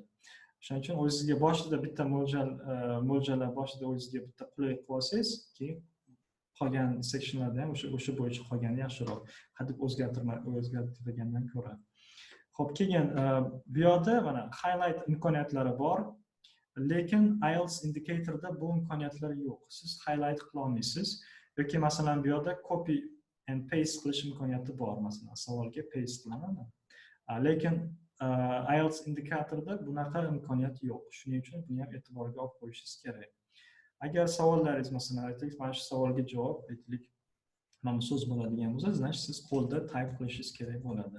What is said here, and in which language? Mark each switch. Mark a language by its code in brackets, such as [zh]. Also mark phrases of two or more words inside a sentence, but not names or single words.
[uz] Shuning uchun o'zingizga boshida bitta mo'ljallab boshida o'zingizga bitta qulay qilib olsangiz, keyin qolgan sectionlarda ham o'sha bo'yicha qolgani yaxshiroq. Hadeb o'zgartirgandan ko'ra. Xo'p, keyin bu yerda mana highlight imkoniyatlari bor, lekin IELTS indicatorda bu imkoniyatlar yo'q. Siz highlight qila olmaysiz yoki masalan bu yerda [en] copy and paste [uz] qilish imkoniyati bor, masalan savolga paste qilaman. Lekin IELTS indikatorda bunaqa imkoniyat yo'q. Shuning uchun buni ham e'tiborga olib qo'yishingiz kerak. Agar savollaringiz masalan aytaylik, mana shu savolga javob aytaylik, mana so'z bo'ladigan bo'lsa, значит siz qo'lda type qilishingiz kerak bo'ladi.